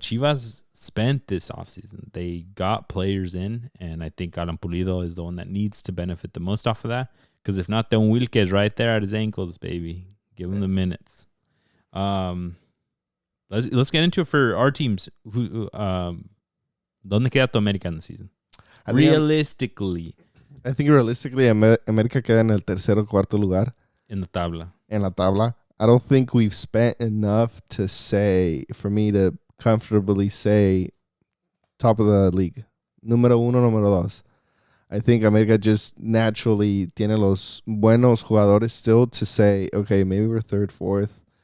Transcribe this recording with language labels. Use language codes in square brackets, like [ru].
[en] Chivas spent this offseason. They got players in, and I think Alan Pulido is the one that needs to benefit the most off of that. Because if not, then Wilke is right there at his ankles, baby. Give him the minutes. Let's get into it for our teams. [es] ¿Dónde queda tu América en [en] the season? Realistically, [es] América queda en el tercer o cuarto lugar. En la tabla. [en] I don't think we've spent enough to say, for me to comfortably say, top of the league. [es] Número 1, número 2. [en] I think America just naturally [es] tiene los buenos jugadores [en] still to say, okay, maybe we're third, fourth.